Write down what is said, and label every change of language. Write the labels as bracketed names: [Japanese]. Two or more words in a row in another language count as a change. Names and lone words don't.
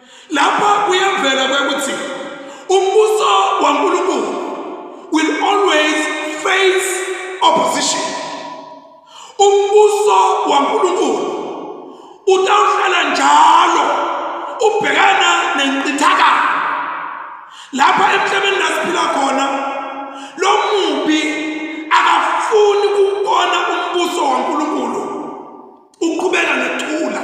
[Swati] Lapha kuyavela kwekuthi umbuso waNkulunkulu [English] will always face opposition. [Swati] Umbuso waNkulunkulu utawuhlala njalo ubhekana nencithakalo. Lapha emhlabeni lasiphila khona lo mubi akafuni ukubona umbuso waNkulunkulu uqhubeka nethula.